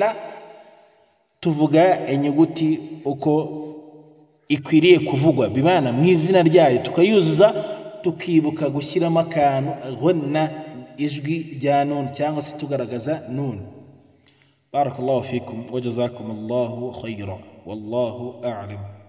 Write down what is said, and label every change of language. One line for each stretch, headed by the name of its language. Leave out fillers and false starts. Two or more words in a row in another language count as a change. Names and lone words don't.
Kinyarwanda: La, tuvuga inyuguti uko ikwiriye kuvugwa, bibana mu izina ryayo tukayuzuza, tukibuka gushyiramo akantu ghunna, ijwi rya nun cyangwa se tugaragaza nun.
Arabic: بارك الله فيكم وجزاكم الله خيرا والله أعلم.